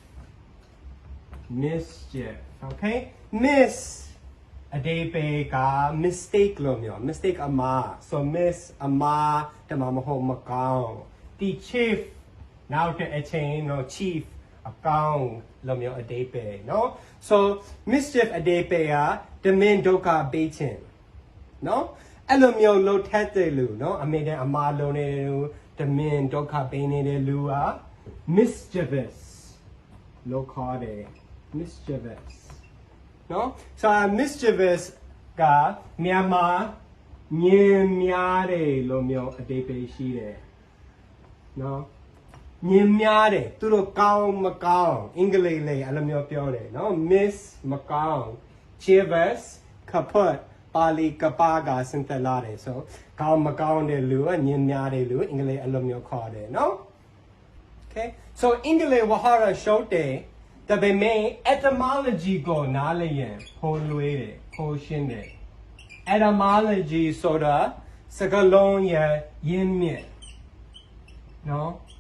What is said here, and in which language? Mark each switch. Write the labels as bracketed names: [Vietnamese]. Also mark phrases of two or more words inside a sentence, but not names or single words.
[English] okay miss [Burmese] အဓိပ္ပာယ်က mistake လို့မျိုး mistake အမှား so miss အမှားတမမဟုတ်မကောင်းဒီ chief နောက်တဲ့အချိန်တော့ chief အကောင်းလို့မျိုးအဓိပ္ပာယ်နော် [English] so mischief [Burmese] အဓိပ္ပာယ်ကတမင်ဒုက္ခပေး ခြင်းနော်အဲ့လိုမျိုးလှုပ်ထက်တဲ့လူနော်အမေတဲ့အမှားလုံးနေတဲ့လူတမင်ဒုက္ခပေးနေတဲ့လူက mischievous လို့ခေါ်တယ် mischievous နော် [English] so mischievous [Burmese] ကမြန်မာညင်များတယ်လို့မျိုးအဓိပ္ပာယ်ရှိတယ်နော်ညင်များတယ်သူတို့ကောင်းမကောင်းအင်္ဂ လိပ်လေးအဲ့လိုမျိုးပြောတယ်နော် miss မကောင်း chievous ကပွတ်ပါဠိကပါကစင်တက်လာတယ်ဆိုကောင်းမကောင်းတဲ့လူကညင်များတယ်လူအင်္ဂလိပ်အဲ့လိုမျိုးခေါ်တယ်နော် [English] okay so [Burmese] အင်္ဂလိပ်ဝဟာရရှုပ်တယ်ဒါပေမဲ့ etymology ကိုနားလည်ရင်ပိုလွယ်တယ်ပိုရှင်းတယ် etymology ဆိုတာစကားလုံးရဲ့ရင်းမြစ်နော်